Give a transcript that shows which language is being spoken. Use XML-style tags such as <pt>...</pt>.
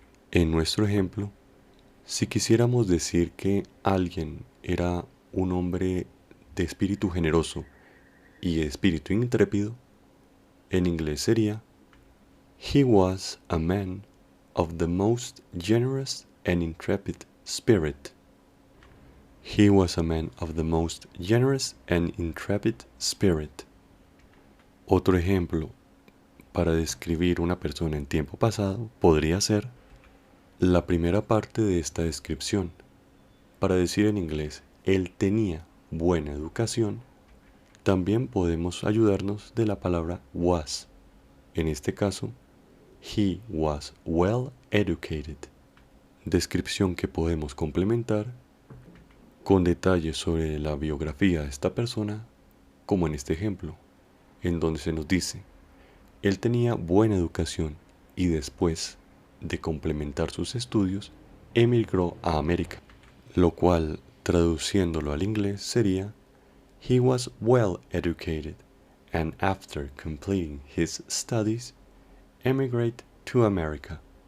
<es>En nuestro ejemplo, si quisiéramos decir que alguien era un hombre de espíritu generoso y de espíritu intrépido, en inglés sería</es> <en>He was a man of the most generous and intrepid spirit. He was a man of the most generous and intrepid spirit.</en> <es>Otro ejemplo para describir una persona en tiempo pasado podría ser la primera parte de esta descripción. Para decir en inglés, él tenía buena educación, también podemos ayudarnos de la palabra was. En este caso,</es> <en>he was well educated.</en> <es>Descripción que podemos complementar con detalles sobre la biografía de esta persona, como en este ejemplo, en donde se nos dice, él tenía buena educación y después de complementar sus estudios, emigró a América, lo cual, traduciéndolo al inglés, sería</es> <en>He was well educated and after completing his studies, emigrated to America.</en>